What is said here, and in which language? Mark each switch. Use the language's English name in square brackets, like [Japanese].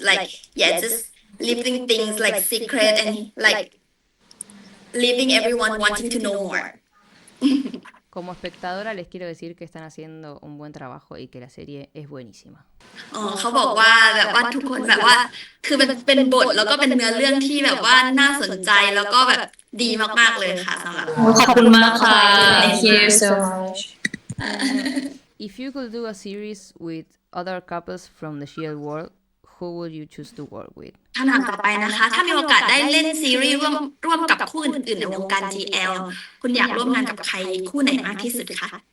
[English] Like just leaving things like secret and like leaving everyone wanting to know more. [Spanish] Como espectadora les quiero decir que están haciendo un buen trabajo y que la serie es buenísima. [Thai] อ๋อเขาบอกว่าแบบว่าทุกคนแบบว่าคือเป็นบทแล้วก็เป็นเนื้อเรื่องที่แบบว่าน่าสนใจแล้วก็แบบดีมากๆเลยค่ะสำหรับ ขอบคุณมากค่ะ [English] Thank you so much If you could do a series with other couples from the real world, who would you choose to work with? [Thai] คำถามต่อไปนะคะถ้ามีโอกาสได้เล่นซีรีส์ร่วมกับคู่อื่นๆในวงการ GL คุณอยากร่วมงานกับใครคู่ไหนมากที่สุดคะ